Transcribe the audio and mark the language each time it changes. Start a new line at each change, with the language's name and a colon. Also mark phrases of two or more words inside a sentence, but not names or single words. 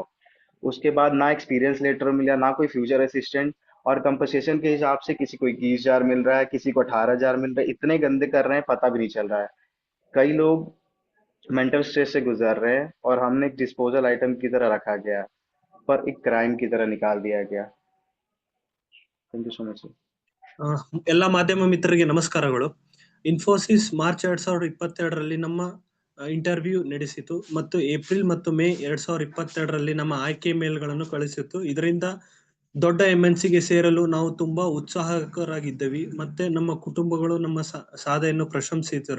Hindi: उसके बाद ना
English: experience letter
Hindi: मिला, ना कोई
English: future assistant,
Hindi: और कंपनसेशन के हिसाब से किसी को 21,000 मिल रहा है, किसी को 18,000 मिल रहा है। इतने गंदे कर रहे हैं, पता भी नहीं चल रहा है। कई लोग
English: mental stress
Hindi: से गुजर रहे हैं, और हमने एक
English: disposal item
Hindi: की तरह रखा गया, पर एक क्राइम की तरह निकाल दिया गया।
English: thank you so much sir.
Kannada: ಎಲ್ಲ ಮಾಧ್ಯಮ ಮಿತ್ರರಿಗೆ ನಮಸ್ಕಾರಗಳು. ಇನ್ಫೋಸಿಸ್ ಮಾರ್ಚ್ 2022ರಲ್ಲಿ ನಮ್ಮ ಇಂಟರ್ವ್ಯೂ ನಡೆಸಿತು ಮತ್ತು ಏಪ್ರಿಲ್ ಮತ್ತು ಮೇ 2022ರಲ್ಲಿ ನಮ್ಮ ಆಯ್ಕೆ ಮೇಲ್ಗಳನ್ನು ಕಳಿಸಿತು. ಇದರಿಂದ ದೊಡ್ಡ ಎಂಎನ್ಸಿಗೆ ಸೇರಲು ನಾವು ತುಂಬಾ ಉತ್ಸಾಹಕರಾಗಿದ್ದೆವು, ಮತ್ತೆ ನಮ್ಮ ಕುಟುಂಬಗಳು ನಮ್ಮ ಸಾಧನೆಯನ್ನು ಪ್ರಶಂಸಿಸಿದರು.